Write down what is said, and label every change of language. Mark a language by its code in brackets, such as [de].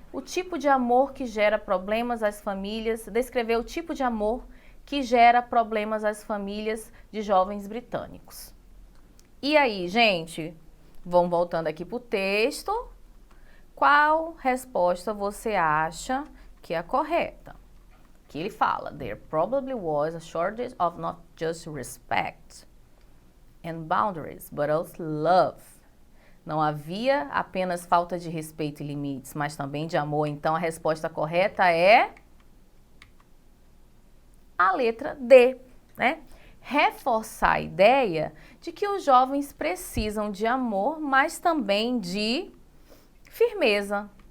[pt] O tipo de amor que gera problemas às famílias. Descrever o tipo de amor que gera problemas às famílias de jovens britânicos. E aí, gente, vamos voltando aqui para o texto. Qual resposta você acha que é a correta? Que ele fala, [en] there probably was a shortage of not just respect and boundaries, but also love. [pt] Não havia apenas falta de respeito e limites, mas também de amor. Então, a resposta correta é a letra D, né? Reforçar a ideia de que os jovens precisam de amor, mas também de firmeza.